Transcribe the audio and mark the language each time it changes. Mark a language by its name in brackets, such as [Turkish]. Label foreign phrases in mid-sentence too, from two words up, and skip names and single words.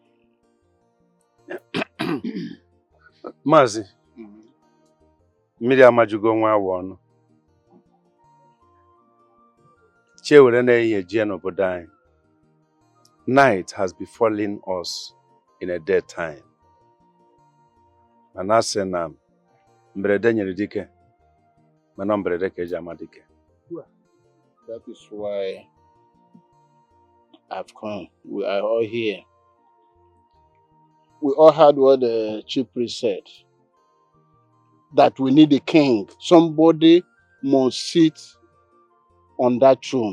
[Igbo] Mazi, mmiri amajugo nwa awọ ọnụ. Chewere na-eyi jie n'obodo anyị. [English] Night has befallen us in a dead time. [Igbo] Mana asị na mberede nyere dike, mana mberede ka eji ama dike. [English] That is why I've come. We are all here. We all heard what the chief priest said. That we need a king. Somebody must sit on that throne.